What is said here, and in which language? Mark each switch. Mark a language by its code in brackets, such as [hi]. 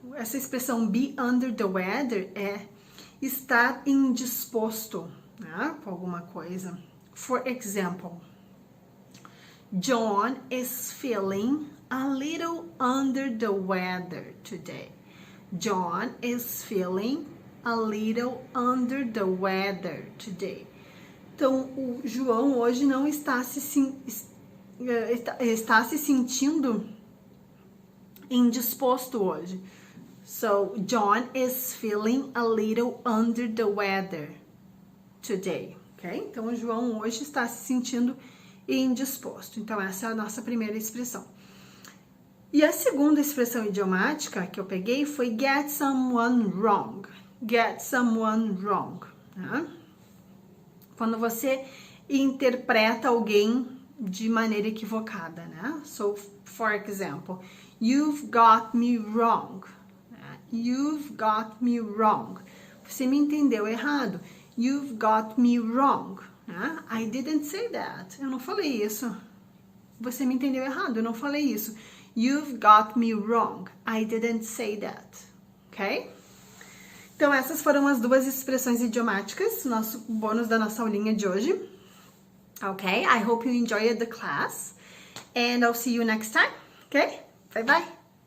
[pt] Essa expressão be under the weather é estar indisposto, né, com alguma coisa. [en] For example, John is feeling a little under the weather today. John is feeling a little under the weather today. [pt] Então, o João hoje não está se sentindo indisposto hoje. [en] So, John is feeling a little under the weather today, ok? [pt] Então, o João hoje está se sentindo indisposto. Então, essa é a nossa primeira expressão. E a segunda expressão idiomática que eu peguei foi get someone wrong. Get someone wrong, né? Quando você interpreta alguém de maneira equivocada, né? [en] So, for example, you've got me wrong. You've got me wrong. [pt] Você me entendeu errado. [en] You've got me wrong. I didn't say that. [pt] Eu não falei isso. Você me entendeu errado. Eu não falei isso. [en] You've got me wrong. I didn't say that. Ok? [pt] Então, essas foram as duas expressões idiomáticas, nosso bônus da nossa aulinha de hoje. Ok? [en] I hope you enjoyed the class. And I'll see you next time. Ok? Bye bye.